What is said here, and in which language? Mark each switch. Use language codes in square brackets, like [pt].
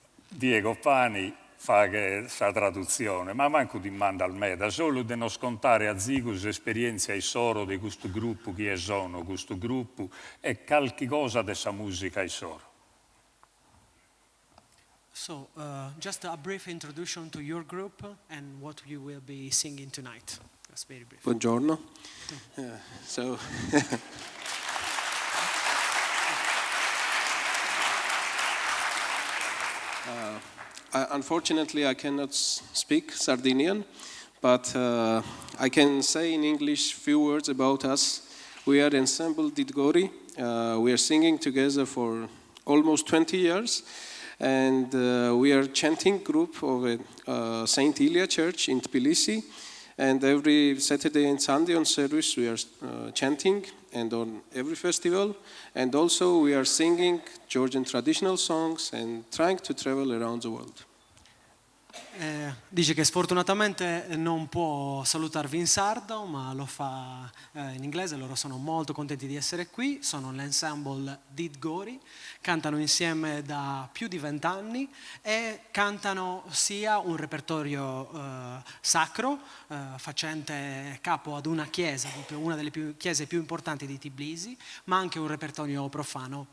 [en] Diego Pani fa questa traduzione, ma manco di manda al meda, solo di non scontare a Zigus esperienze ai soro di questo gruppo, chi è sono questo gruppo, e qualche cosa dessa musica ai soro. So, just a brief introduction to your group and what you will be singing tonight. That's very brief. [it] Buongiorno. [en] Unfortunately, I cannot speak Sardinian, but I can say in English a few words about us. We are Ensemble Tigori. We are singing together for almost 20 years, and we are a chanting group of Saint Ilia Church in Tbilisi. And every Saturday and Sunday on service we are chanting, and on every festival. And also we are singing Georgian traditional songs and trying to travel around the world. [it] Dice che sfortunatamente non può salutarvi in sardo, ma lo fa in inglese. Loro sono molto contenti di essere qui. Sono l'ensemble Tigori, cantano insieme da più di 20 anni e cantano sia un repertorio sacro, facente capo ad una chiesa, una delle chiese più importanti di Tbilisi, ma anche un repertorio profano.